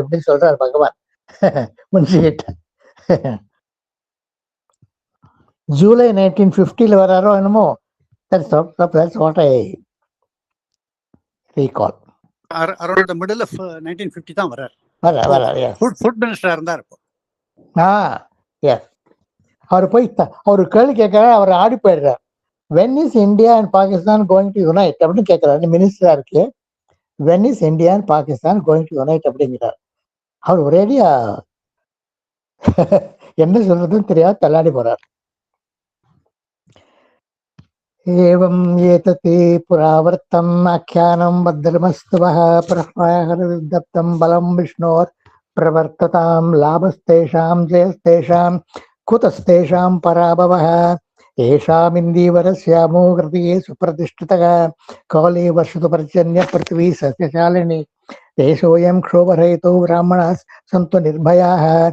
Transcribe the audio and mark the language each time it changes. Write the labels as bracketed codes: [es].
[ta] அப்படி சொல்றார் பகவான் முன்ஷிகிட்ட. ஜூலை 1950 வராரோ என்னமோ. [en] That's what I recall. Around the middle of 1950 [ta] தான் வரார். ஃபுட் மினிஸ்டரா இருந்தார். அவர் போய் அவர் கேள்வி கேட்கிறார், அவர் ஆடி போயிடுறார். [en] When is India and Pakistan going to unite [ta] அப்படின்னு கேட்கிறாரு மினிஸ்டரா இருக்கு. [en] When is India and Pakistan going to unite [ta] அப்படிங்கிறார். அவர் ஒரேடியா என்ன சொல்றதுன்னு தெரியாது தள்ளாடி போறார். [sa] ஏவம் ஏததே புராவர்த்தம் ஆఖ్యాனம் பத்ரமஸ்துவஹ பிரஹ்வாஹரதப்தம் பலம் விஷ்ணோர் பிரவர்த்ததாம் லாபஸ்தேஷாம் ஜெயஸ்தேஷாம் குதஸ்தேஷாம் பராபவஹ ஏஷாமிந்தீவரஸ்யாமோ ஹிருதயே சுப்ரதிஷ்டிதः காலே வர்ஷது பர்ஜன்ய பிருத்திவி சஸ்யசாலினி தேசோயம் க்ஷோபரஹிதோ பிராமணாः சந்து நிர்பயாः